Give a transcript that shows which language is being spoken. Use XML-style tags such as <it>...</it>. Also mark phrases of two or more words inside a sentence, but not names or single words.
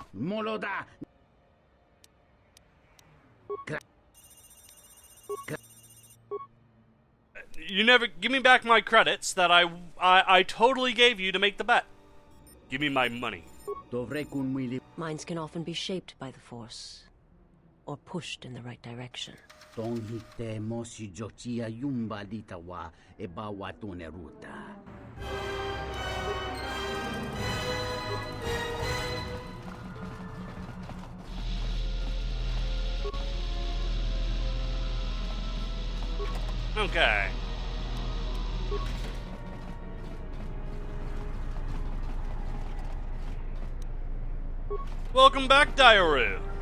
<en>You never give me back my credits that I totally gave you to make the bet. Give me my money. Minds can often be shaped by the Force. or pushed in the right direction. Tonghite mosi jochia yumba litawa e bawa ruta. Okay. Welcome back, Dairu.</en>